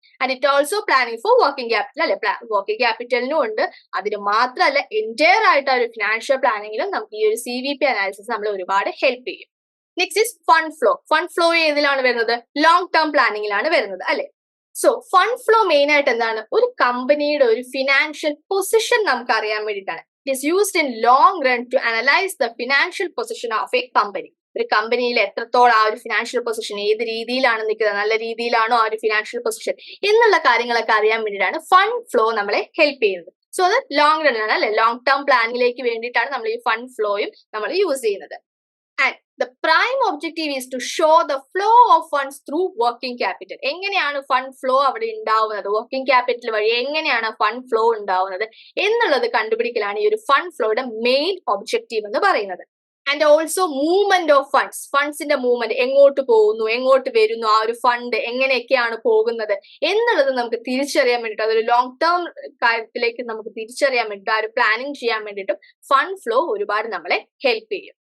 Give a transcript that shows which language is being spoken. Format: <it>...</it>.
<en>and it also planning for working capital</en> <ml>അല്ലെ. Working ക്യാപിറ്റലിനും ഉണ്ട്, അതിന് മാത്രമല്ല എൻറ്റയർ ആയിട്ട് ആ ഒരു ഫിനാൻഷ്യൽ പ്ലാനിങ്ങിലും നമുക്ക് ഈ ഒരു CVP അനാലിസിസ് നമ്മളെ ഒരുപാട് ഹെൽപ്പ് ചെയ്യും.</ml> <en>Next is fund flow.</en> <ml>Fund flow ഏതിലാണ് വരുന്നത്, ലോങ് ടേം പ്ലാനിങ്ങിലാണ് വരുന്നത് അല്ലെ. സോ ഫണ്ട് ഫ്ലോ മെയിൻ ആയിട്ട് എന്താണ്, ഒരു കമ്പനിയുടെ ഒരു ഫിനാൻഷ്യൽ പൊസിഷൻ നമുക്ക് അറിയാൻ വേണ്ടിയിട്ടാണ്.</ml> <en>It is used in long run to analyze the financial position of a company.</en> <ml>ഒരു കമ്പനിയിൽ എത്രത്തോളം ആ ഒരു ഫിനാൻഷ്യൽ പൊസിഷൻ, ഏത് രീതിയിലാണ് നിൽക്കുന്നത്, നല്ല രീതിയിലാണോ ആ ഒരു ഫിനാൻഷ്യൽ പൊസിഷൻ എന്നുള്ള കാര്യങ്ങളൊക്കെ അറിയാൻ വേണ്ടിയിട്ടാണ് ഫണ്ട് ഫ്ലോ നമ്മളെ ഹെൽപ്പ് ചെയ്യുന്നത്. സോ അത് ലോങ് റൺ ആണ് അല്ലെ. ലോങ് ടേം പ്ലാനിങ്ങിലേക്ക് വേണ്ടിയിട്ടാണ് നമ്മൾ ഈ ഫണ്ട് ഫ്ലോയും നമ്മൾ യൂസ് ചെയ്യുന്നത്.</ml> <en>And the prime objective is to show the flow of funds through working capital.</en> <ml>എങ്ങനെയാണ് ഫണ്ട് ഫ്ലോ അവിടെ ഉണ്ടാവുന്നത്, വർക്കിംഗ് ക്യാപിറ്റൽ വഴി എങ്ങനെയാണ് ഫണ്ട് ഫ്ലോ ഉണ്ടാവുന്നത് എന്നുള്ളത് കണ്ടുപിടിക്കലാണ് ഈ ഒരു ഫണ്ട് ഫ്ലോയുടെ മെയിൻ ഒബ്ജക്റ്റീവ് എന്ന് പറയുന്നത്.</ml> <en>and also movement of funds,</en> <ml>ഫണ്ട്സിന്റെ movement, എങ്ങോട്ട് പോകുന്നു, എങ്ങോട്ട് വരുന്നു, ആ ഒരു ഫണ്ട് എങ്ങനെയൊക്കെയാണ് പോകുന്നത് എന്നുള്ളത് നമുക്ക് തിരിച്ചറിയാൻ വേണ്ടിയിട്ട്, അതൊരു ലോങ് ടേം കാര്യത്തിലേക്ക് നമുക്ക് തിരിച്ചറിയാൻ വേണ്ടിയിട്ട്, ആ ഒരു പ്ലാനിങ് ചെയ്യാൻ വേണ്ടിയിട്ടും ഫണ്ട് ഫ്ലോ ഒരുപാട് നമ്മളെ ഹെൽപ്പ് ചെയ്യും.</ml>